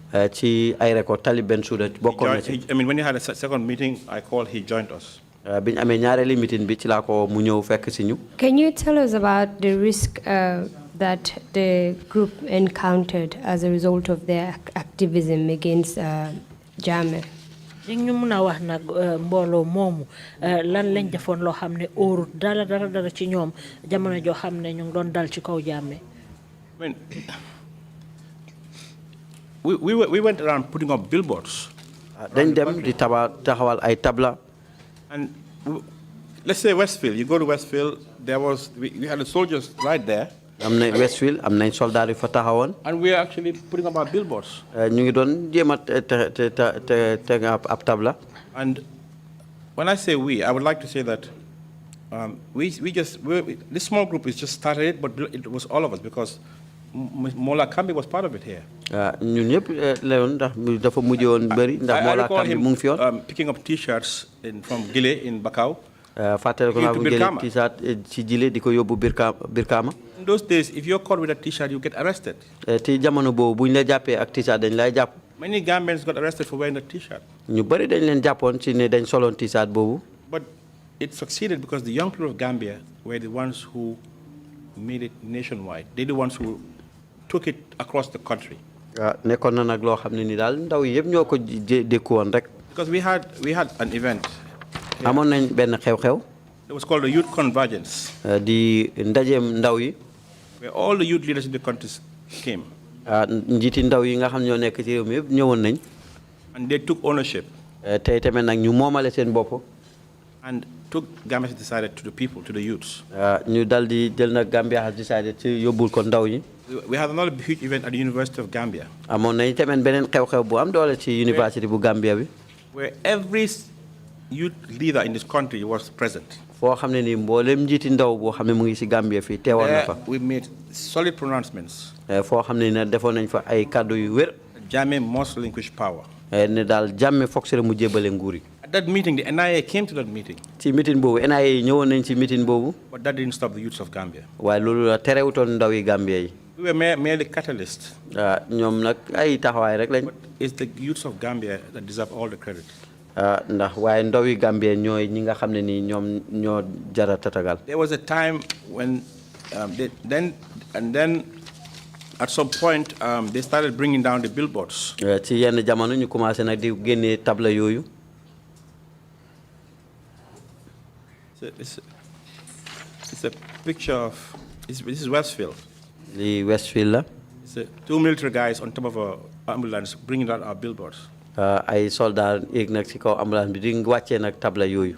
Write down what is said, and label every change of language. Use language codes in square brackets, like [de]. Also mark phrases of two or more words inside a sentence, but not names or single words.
[en] When you had a second meeting, I called, he joined us. Can you tell us about the risk that the group encountered as a result of their activism against Jammeh? [wo] ñu mëna wax nak mbolo momu lan lañ defoon lo xamné oru dara ci ñoom jamono jo xamné ñu doon dal ci kaw Jammeh. [en] We went around putting up billboards. [wo] Dañ dem di taxawal ay tabla. [en] And let's say Westfield, you go to Westfield, we had the soldiers right there. [wo] am na Westfield am nañ soldat yu fa taxawoon. [en] And we are actually putting up our billboards. [wo] ñu ngi doon jéem a teg ab tabla. [en] And when I say we, I would like to say that this small group is just started it, but it was all of us because Mola Kambi was part of it here. [wo] ñun ñëpp la woon ndax dafa mujj woon bëri ndax Mola Kambi mu ngi fi woon. [en] Picking up T-shirts from Gile in Bakau. [wo] Fàttali ko naa bu jëlee T-shirt ci Gile di ko yóbbu Birkama. [en] In those days, if you're caught with a T-shirt, you get arrested. [wo] Ti jamono boobu buñ la jàppee ak T-shirt dañ lay jàpp. [en] Many Gambians got arrested for wearing a T-shirt. [wo] ñu bëri dañ leen jàppoon ci ne dañ soloon T-shirt boobu. [en] But it succeeded because the young people of Gambia were the ones who made it nationwide. They're the ones who took it across the country. [wo] nekkoon na nag loo xam ne ni daal ndaw yi yëpp ñoo ko dékku woon rek. [en] Because we had an event. [wo] amoon nañ benn xew-xew. [en] It was called the Youth Convergence. [wo] di ndajeem ndaw yi. [en] Where all the youth leaders in the country came. [wo] njiiti ndaw yi nga xam ñoo nekk ci réew mi yëpp ñëwoon nañ. [en] And they took ownership. [wo] tey tamit nag ñu moomale seen bopp. [en] And took Gambia has decided to the people, to the youths. [wo] ñu dal di jël nag [en] Gambia has decided [wo] ci yóbbul ko ndaw ñi. [en] We had another huge event at the University of Gambia. [wo] amoon nañ tamit beneen xew-xew bu am doole ci university bu Gambia bi. [en] Where every youth leader in this country was present. [wo] foo xam ne nii mboolem njiiti ndaw boo xam ne mu ngi si Gambia fii teewoon na fa. [en] We made solid pronouncements. [wo] foo xam ne ne defoon nañ fa ay kàddu yu wér. [en] Jammeh must relinquish power. [wo] ne daal Jammeh foog si mu jébale nguur yi. [en] At that meeting, the NIA came to that meeting. [wo] ci meeting boobu NIA yi ñëwoon nañ ci meeting boobu. [en] But that didn't stop the youths of Gambia. [wo] waaye loolu la terewutoon ndaw yi Gambia yi. [en] We were merely catalysts. [wo] ñoom nag ay taxawaay rek lañ. [en] But it's the youths of Gambia that deserve all the credit. [wo] ndax waaye ndaw yi Gambia ñooy ñi nga xam ne nii ñoom ñoo jara tatagal. [en] There was a time when then at some point they started bringing down the billboards. [wo] ci yenn jamono ñu commencé nag di génnee table yooyu. [en] It's a picture of this is Westfield. [wo] lii Westfield la. [en] It's two military guys on top of an ambulance bringing down our billboards. [wo] ay soldat yéeg nag ci kaw ambulance bi di wàccee nag table yooyu.